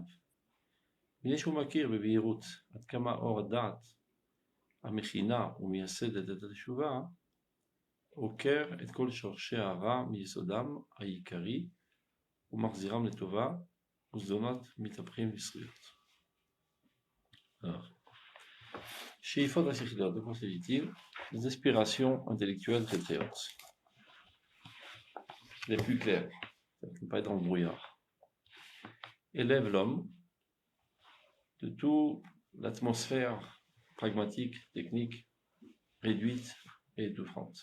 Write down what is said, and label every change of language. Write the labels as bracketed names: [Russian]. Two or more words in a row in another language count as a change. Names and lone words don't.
[Hebrew] מפני שהוא מכיר בבהירות עד כמה אור הדעת המכינה ומייסדת את התשובה עוקר את כל שורשי הרע מיסודם העיקרי ומחזירם לטובה, וזדונות מתהפכים לזכויות. שאיפות השכליות, [French] de quoi s'agit-il? Les aspirations intellectuelles très très hautes, les plus claires, ça ne peut pas être dans le brouillard, élèvent l'homme de toute l'atmosphère pragmatique, technique, réduite et étouffante.